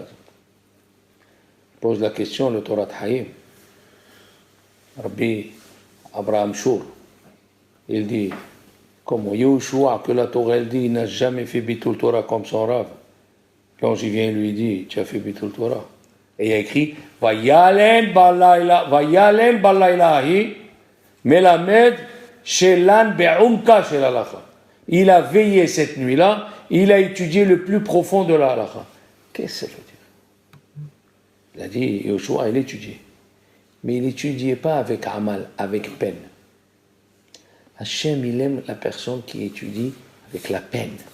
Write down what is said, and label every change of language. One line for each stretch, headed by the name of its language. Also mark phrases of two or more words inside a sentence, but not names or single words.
French: Il pose la question, le Torah Haïm. Rabbi Abraham Shur, il dit, comme Yehoshua, que la Torah, elle dit, il n'a jamais fait
Hebrew: ביטול תורה
French: comme son Rav. L'ange vient et lui dit, tu as fait
Hebrew: ביטול תורה.
French: Et il y a écrit,
Hebrew: וילן בלילה, מלמד שלן בעומקה של הלכה.
French: Il a veillé cette nuit-là, il a étudié le plus profond de la halacha. Qu'est-ce que ça veut dire? Il a dit, Yoshua, il étudiait. Mais il n'étudiait pas avec amal, avec peine. Hachem, il aime la personne qui étudie avec la peine.